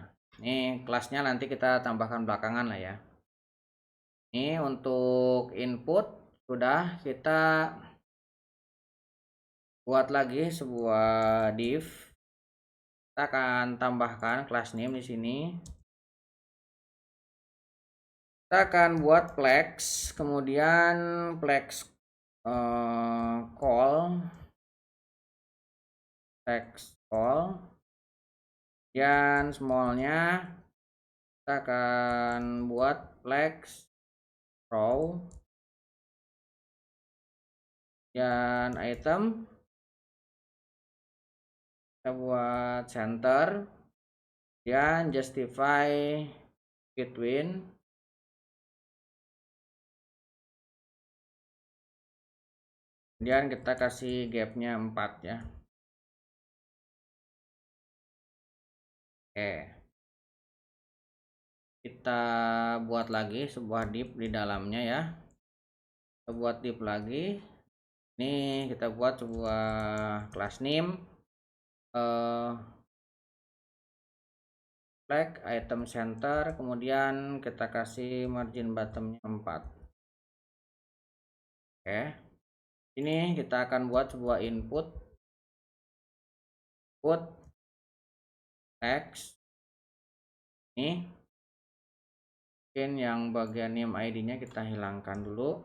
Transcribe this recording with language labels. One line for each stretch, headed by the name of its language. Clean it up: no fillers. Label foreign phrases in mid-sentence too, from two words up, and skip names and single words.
Indonesian: Ini kelasnya nanti kita tambahkan belakangan lah ya. Ini untuk input sudah kita buat lagi sebuah div. Kita akan tambahkan
English: class name
Indonesian: di sini. Kita akan buat flex, kemudian
English: flex call,
Indonesian: dan smallnya kita akan buat
English: flex row,
Indonesian: dan item kita buat center, dan
English: justify between,
Indonesian: kemudian kita kasih gapnya 4 ya. Oke, kita buat lagi sebuah div di dalamnya ya. Kita buat div lagi. Ini kita buat sebuah
English: class name flag item center,
Indonesian: kemudian kita kasih
English: margin bottomnya
Indonesian: 4. Oke. Ini kita akan buat sebuah
English: input text
Indonesian: ini. Mungkin yang bagian
English: name ID-nya
Indonesian: kita hilangkan dulu.